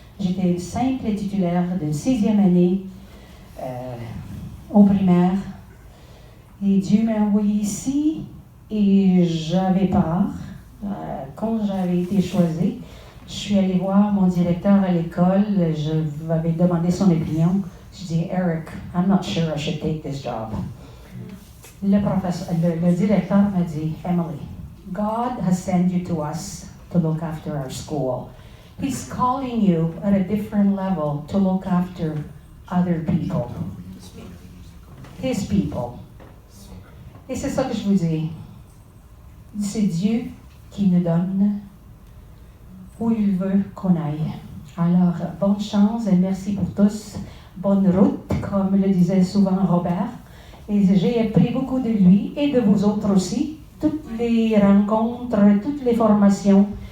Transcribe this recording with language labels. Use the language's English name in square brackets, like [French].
[French] J'étais simple titulaire de 6e année au primaire. Et Dieu m'a envoyé ici et j'avais peur. Quand j'avais été choisie, je suis allée voir mon directeur à l'école, je lui avais demandé son opinion. Je dis, [English] Eric, I'm not sure I should take this job. [French] Le directeur m'a dit, [English] Emily, God has sent you to us to look after our school. He's calling you at a different level to look after other people. His people. [French] Et c'est ça que je vous dis. C'est Dieu qui nous donne où il veut qu'on aille. Alors, bonne chance et merci pour tous. Bonne route, comme le disait souvent Robert. Et j'ai appris beaucoup de lui et de vous autres aussi. Toutes les rencontres, toutes les formations.